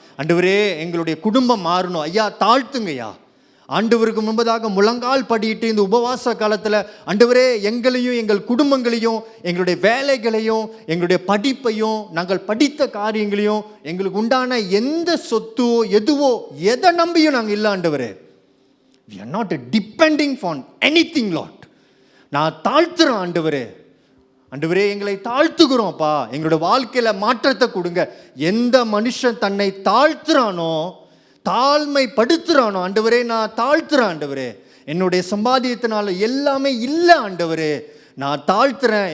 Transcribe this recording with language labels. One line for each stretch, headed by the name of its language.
Tamil: ஆண்டவரே, எங்களுடைய குடும்பம் மாறணும் ஐயா, தாழ்த்துங்கய்யா. ஆண்டவருக்கு முன்பதாக முழங்கால் படியிட்டு இந்த உபவாச காலத்தில் ஆண்டவரே, எங்களையும் எங்கள் குடும்பங்களையும் எங்களுடைய வேலைகளையும் எங்களுடைய படிப்பையும் நாங்கள் படித்த காரியங்களையும் எங்களுக்கு உண்டான எந்த சொத்தோ எதுவோ எதை நம்பியும் நாங்கள் இல்லை ஆண்டவரே.
English: we are not depending on anything Lord.
Tamil: நான் தாழ்த்துறேன் ஆண்டவரே. ஆண்டவரே, எங்களை தாழ்த்துகிறோம்ப்பா. எங்களோட வாழ்க்கையில் மாற்றத்தை கொடுங்க. எந்த மனுஷன் தன்னை தாழ்த்துறானோ, தாழ்மைப்படுத்துறானோ, ஆண்டவரே நான் தாழ்த்துறேன் ஆண்டவரே. என்னுடைய சம்பாதியத்தினால எல்லாமே இல்லை ஆண்டவரே. நான் தாழ்த்துறேன்.